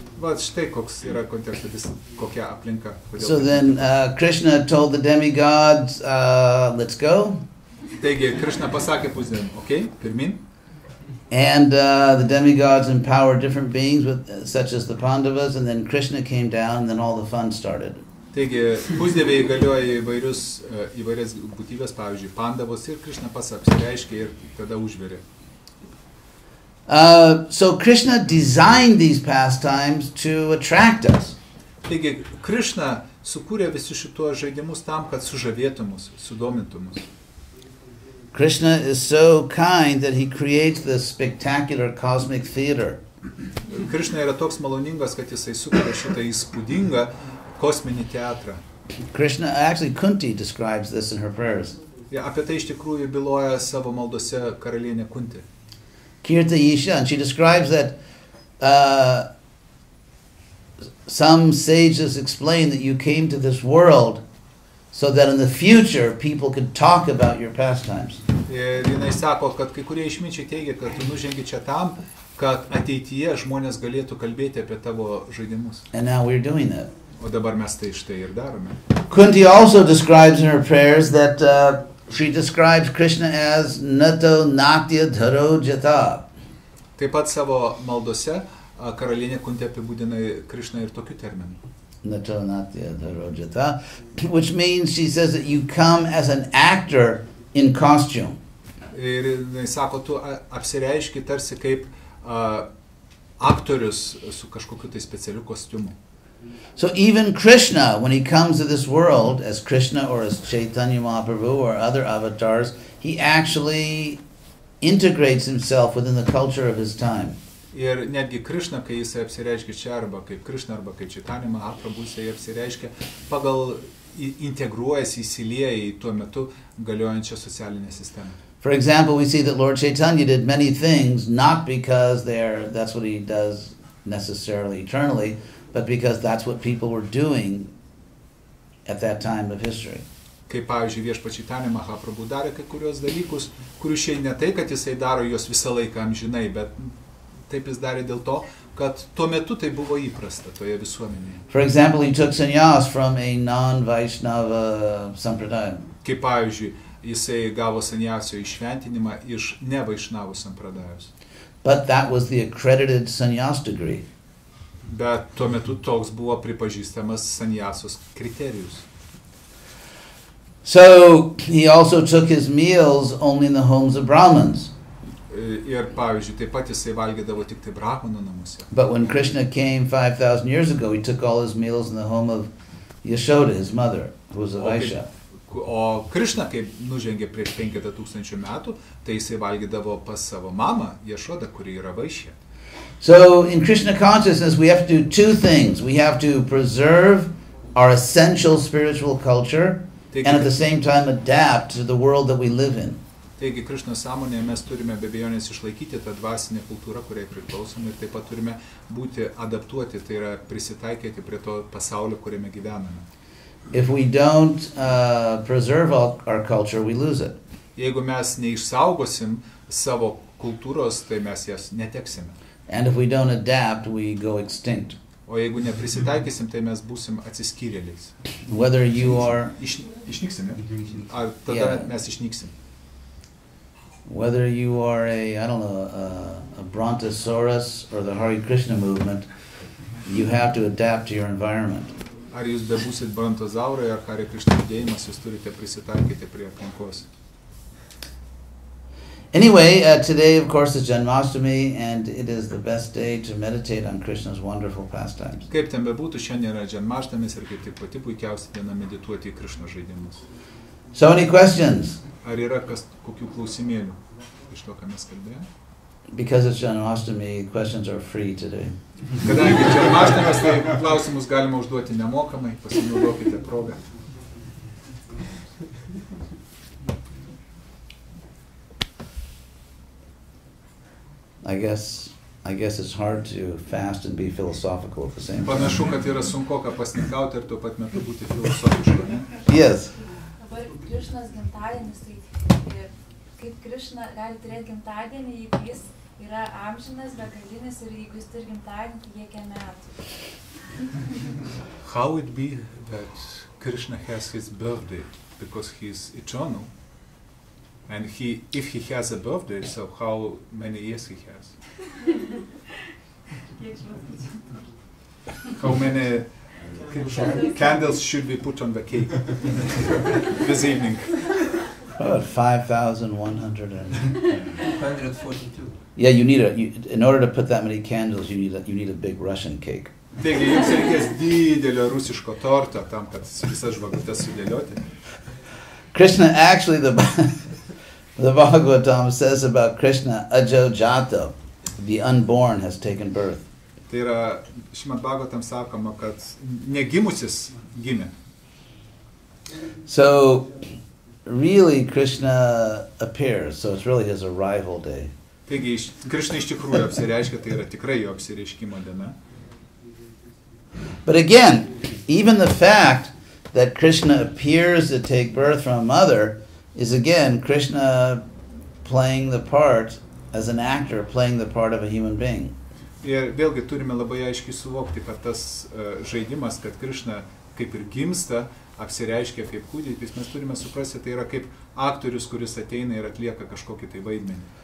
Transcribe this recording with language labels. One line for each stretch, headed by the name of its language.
Lithuanian: Vat štai koks yra kontekstas, kokia aplinka.
English: So then Krishna told the demigods, let's go.
Lithuanian: Taigi, Krishna pasakė pusdien, okay, pirmin.
English: And the demigods empowered different beings, such as the Pandavas, and then Krishna came down, and then all the fun started.
Lithuanian: Taigi, pusdieviai įgalioja įvairias būtybės, pavyzdžiui, Pandavos, ir Krishna pats apsireiškė ir tada užverė.
English: So Krishna designed these pastimes to attract us.
Lithuanian: Taigi, Krishna sukūrė visus šitos žaidimus tam, kad sužavėtų mus, sudomintų mus.
English: Krishna is so kind that he creates this spectacular cosmic theater.
Lithuanian: Krishna yra toks maloningas, kad jisai sukuria šitą įspūdingą kosminį teatrą.
English: Krishna, actually Kunti describes this in her prayers.
Lithuanian: Ja, apie tai iš tikrųjų byloja savo maldose karalienė Kunti.
English: Kirta Isha, and she describes that some sages explain that you came to this world so that in the future people could talk about your pastimes.
Lithuanian: Ir jinai sako, kad kai kurie išminčiai teigia, kad tu nužengi čia tam, kad ateityje žmonės galėtų kalbėti apie tavo žaidimus.
English: And now we're doing that.
Lithuanian: O dabar mes tai štai ir darome.
English: Kunti also describes in her prayers that she describes Krishna as
Sanskrit: Nato Natya Dharo Jata.
Lithuanian: Taip pat savo maldose karalienė Kunti apibūdina Krishną ir tokiu terminu.
Sanskrit: Nato Natya Dharo Jata,
English: which means she says that you come as an actor in costume.
Lithuanian: Ir jinai sako, tu apsireiški tarsi kaip aktorius su kažkokiu tai specialiu kostiumu.
English: So even Krishna, when he comes to this world as Krishna or as Chaitanya Mahaprabhu or other avatars, he actually integrates himself within the culture of his time.
Lithuanian: Ir netgi Krishna, kai jis apsireiškia čia arba kaip Krishna arba kaip Chaitanya Mahaprabhu, jis apsireiškia pagal integruojasi, įsilieja į tuo metu galiojančią socialinę sistemą.
English: For example, we see that Lord Chaitanya did many things not because that's what he does necessarily eternally, but because that's what people were doing at that time of history.
Lithuanian: Kaip pavyzdžiui, viešpats Chaitanya Mahaprabhu darė kai kurios dalykus, kurių šiandien ne tai, kad jisai daro juos visą laiką amžinai, bet taip jis darė dėl to, kad tuo metu tai buvo įprasta toje visuomenėje.
English: For example, he took sannyas from a non-Vaishnava sampradaya.
Lithuanian: Kaip pavyzdžiui, jisai gavo sanyasio įšventinimą iš nevaišnavų sampradajos.
English: But that was the accredited sannyas degree.
Lithuanian: Bet tuo metu toks buvo pripažįstamas sanyasos kriterijus.
English: So he also took his meals only in the homes of Brahmins.
Lithuanian: Ir pavyzdžiui, taip pat jisai valgydavo tik tai brahmanų namuose.
English: But when Krishna came 5,000 years ago, he took all his meals in the home of Yashoda, his mother, who was a Vaishya.
Lithuanian: O Krishna, kaip nužengė prieš 5000 metų, tai jisai valgydavo pas savo mamą, Yashodą, kuri yra Vaishya.
English: So in Krishna consciousness, we have to do two things. We have to preserve our essential spiritual culture and at the same time adapt to the world that we live in.
Lithuanian: Taigi, Krishna sąmonėje mes turime be abejonės išlaikyti tą dvasinę kultūrą, kuriai priklausome, ir taip pat turime būti adaptuoti, tai yra prisitaikyti prie to pasaulio, kuriame gyvename.
English: If we don't preserve our culture, we lose it.
Lithuanian: Jeigu mes neišsaugosim savo kultūros, tai mes jas neteksime.
English: And if we don't adapt, we go extinct.
Lithuanian: O jeigu neprisitaikysim, tai mes būsim atsiskyrėliais.
English: Whether you are
Lithuanian: Išnyksim, ne? Ar tada mes išnyksim?
English: Whether you are a Brontosaurus or the Hare Krishna movement, you have to adapt to your environment.
Lithuanian: Ar jūs bebūsit brontozaurai ar Hare Krishna judėjimas, jūs turite prisitaikyti prie aplinkos.
English: Anyway, today of course is Janmashtami, and it is the best day to meditate on Krishna's wonderful pastimes.
Lithuanian: Kaip ten bebūtų, šiandien yra Janmaštamis ir kaip tik pati puikiausia diena medituoti į Krishna žaidimus.
English: So any questions?
Lithuanian: Ar yra kokių klausimėlių iš to, ką mes kalbėjome?
English: Because it's Janmashtami, questions are free today.
Lithuanian: Kadangi Janmaštamis, tai klausimus galima užduoti nemokamai, pasinaudokite progą.
English: I guess it's hard to fast and be philosophical at the same time.
Lithuanian: Panašu, kad yra sunkoka pasninkauti ir tuo pat metu būti filosofišku, ne?
English: Yes.
Lithuanian: Dabar Krišnos gimtadienis, tai kaip Krišna gali turėti gimtadienį, jeigu jis yra amžinas, begalinis ir jeigu jis turi gimtadienį, tai kiek metų?
English: How it be that Krishna has his birthday because he is eternal? And if he has a birthday, so how many years he has? How many candles should we put on the cake this evening? About 5,100. 142. Yeah, in order to put that many candles, you need a big Russian cake.
Lithuanian: Taigi, jums reikės didelio rusiško torto tam, kad visas žvakutes sudėlioti.
English: Krishna, actually, the Bhagavatam says about Krishna,
Sanskrit: Ajo Jato,
English: the unborn has taken birth.
Lithuanian: Tai yra, Šrimad Bhagavatam sakoma, kad negimusis gimė.
English: So, really, Krishna appears, so it's really his arrival day.
Lithuanian: Taigi, Krishna iš tikrųjų apsireiškia, tai yra tikrai jo apsireiškimo diena.
English: But again, even the fact that Krishna appears to take birth from a mother is again Krishna playing the part as an actor, playing the part of a human being.
Lithuanian: Ir vėlgi turime labai aiškiai suvokti, kad tas žaidimas, kad Krishna kaip ir gimsta, apsireiškia kaip kūdikis, mes turime suprasti, tai yra kaip aktorius, kuris ateina ir atlieka kažkokį tai vaidmenį.